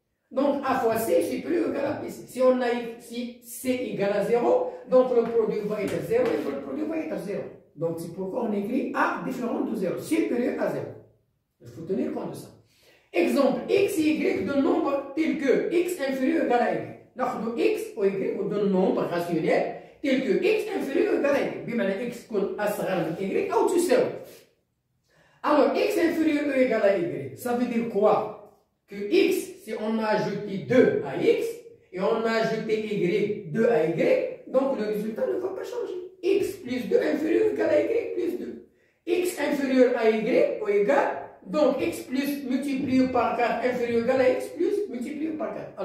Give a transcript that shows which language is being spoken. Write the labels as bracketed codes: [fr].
[fr] Donc A fois C est supérieur ou égal à B. Si C égale à 0, donc le produit va être 0 et le produit va être 0. Donc c'est pourquoi on écrit A différent de 0, supérieur à 0. Il faut tenir compte de ça. Exemple, X et Y de nombres tels que X inférieur ou égal à Y. Donc X ou Y de nombres rationnels tels que X inférieur ou égal à Y. [ar] بمعنى X يكون أصغر من Y أو تساوي. [fr] Alors X inférieur ou égal à Y, ça veut dire quoi? Que X, si on a ajouté 2 à X et on a ajouté Y 2 à Y, donc le résultat ne va pas changer. X plus 2 inférieur ou égal à Y plus 2. X inférieur à Y ou égal, donc X plus multiplié par 4 inférieur ou égal à X plus multiplié par 4.